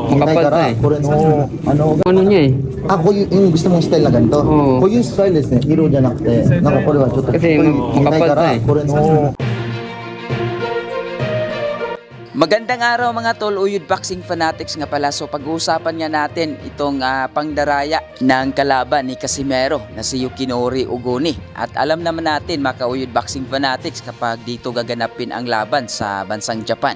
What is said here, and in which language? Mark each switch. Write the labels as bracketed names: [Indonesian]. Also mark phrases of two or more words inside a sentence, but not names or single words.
[Filipino] makapal to eh. Ano niya eh. Ako yung gusto mong style na ganito. Ko yung style [Japanese] ですね。色じゃなくて、なんかこれはちょっと [Filipino] Kasi makapal to eh. [Japanese] これの [Filipino] Magandang araw mga tol, Uyod Boxing Fanatics nga pala. So pag-uusapan nga natin itong pangdaraya ng kalaban ni Casimero na si Yukinori Ogoni. At alam naman natin mga Uyod Boxing Fanatics kapag dito gaganapin ang laban sa bansang Japan.